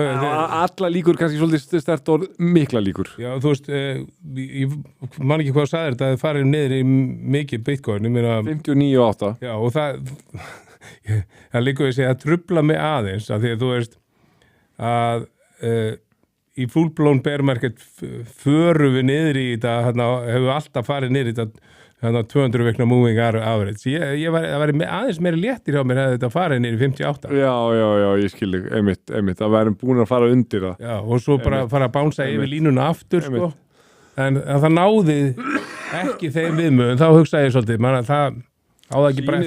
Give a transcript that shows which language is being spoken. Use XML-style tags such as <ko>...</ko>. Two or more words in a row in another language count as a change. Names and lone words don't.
<is>Allar líkur, kannski svolítið sterkt og mikla líkur. Já, þú veist, ég man ekki hvað sagðir þetta að það farið niður í mikið bitcoin, ég meina... 59,8. Já, og það líkur við segja að trubla mig aðeins, af því að þú veist að í</is> <en>full-blown bear market</en> <is>förum við niður í þetta, hefur alltaf farið niður í þetta 200 vikna</is> <en>moving average.</en> <is>Það væri aðeins meiri léttir hjá mér að þetta farið niður í 58. Já, ég skil þig, einmitt. Það væri búin að fara undir það. Já, og svo bara fara að bánsa yfir línuna aftur, sko. En það náði ekki þeim viðmöðum, þá hugsaði ég svolítið, það á það ekki bara eftir</is>